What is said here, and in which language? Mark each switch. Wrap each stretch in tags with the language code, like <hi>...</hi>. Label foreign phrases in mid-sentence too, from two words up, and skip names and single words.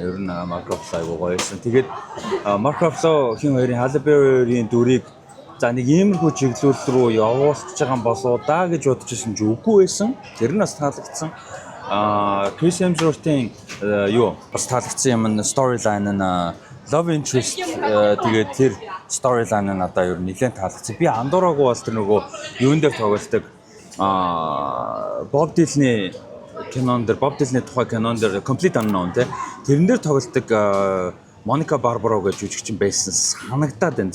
<mn>Ер нь Mark Ruffalo гоё байсан. Тэгээд Mark Ruffalo хин хоёрын Halle Berry-ийн дүрийг за нэг иймэрхүү чиглэл рүү явуулж байгаа юм болоо да гэж бодож ирсэн ч үгүй байсан. Тэр нь бас таалагдсан. Chris Hemsworth-ийн юу бас таалагдсан юм нь storyline нь</mn> <en>love interest</en> <mn>тэгээд тэр storyline нь одоо ер нь нэлээд таалагдсан. Би андуураагүй бол тэр нөгөө юун дээр тоглолдог Bob Dylan-ийн кинон дээр Bob Dylan-ийн тухай кинон дээр Complete Unknown тэрэн дээр тоглолдог Monica Barbaro гэж жүжигчин байсан санагдаад байна.</mn>